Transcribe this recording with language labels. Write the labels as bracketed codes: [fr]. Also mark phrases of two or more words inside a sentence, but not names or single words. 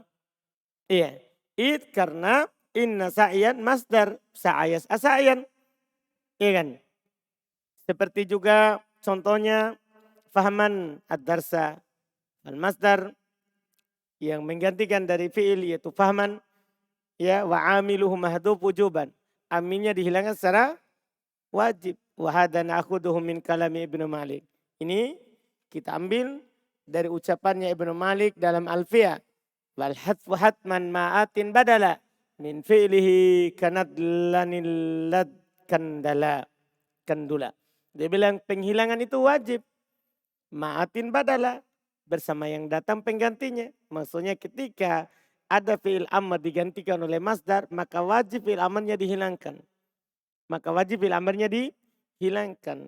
[id] Iya. [ar] Karena إن سعيا مصدر. سعى سعيا. [id] Iya kan? Seperti juga contohnya [ar] فهما الدرس. [id] Al-masdar yang menggantikan dari fi'il yaitu fahman. [ar] Ya, وعامله محذوف وجوبا. [id] Aminnya dihilangkan secara wajib. [ar] وهذا نأخذه من كلام ابن مالك. [id] Ini kita ambil dari ucapannya Ibnu Malik dalam Alfiyah. [ar] والحذف حتما مع آت بدلا من فعله كندلا اللذ كاندلا. [id] Dia bilang penghilangan itu wajib. [ar] مع آت بدلا [id] bersama yang datang penggantinya. Maksudnya ketika ada fi'il amr digantikan oleh masdar, maka wajib fi'il amrnya dihilangkan. Maka wajib fi'il amrnya dihilangkan.